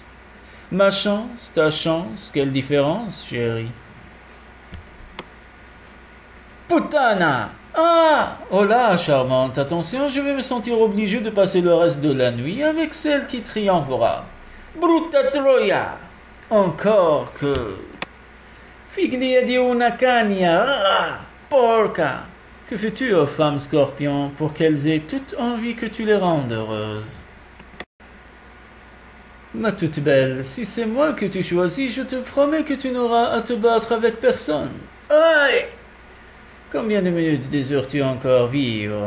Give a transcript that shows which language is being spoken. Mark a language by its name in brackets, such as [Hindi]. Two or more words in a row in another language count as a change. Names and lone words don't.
[French] Ma chance, ta chance, quelle différence, chérie. [Italian] Putana! Ah! [French] Oh là, charmante, attention, je vais me sentir obligé de passer le reste de la nuit avec celle qui triomphera. [Italian] Brutta Troia! [French] Encore que... [Italian] Figlia di una cagna! Ah! Porca! [French] Que fais-tu aux femmes scorpions pour qu'elles aient toute envie que tu les rendes heureuses? Ma toute belle, si c'est moi que tu choisis, je te promets que tu n'auras à te battre avec personne. Aïe! Combien de minutes désires-tu encore vivre?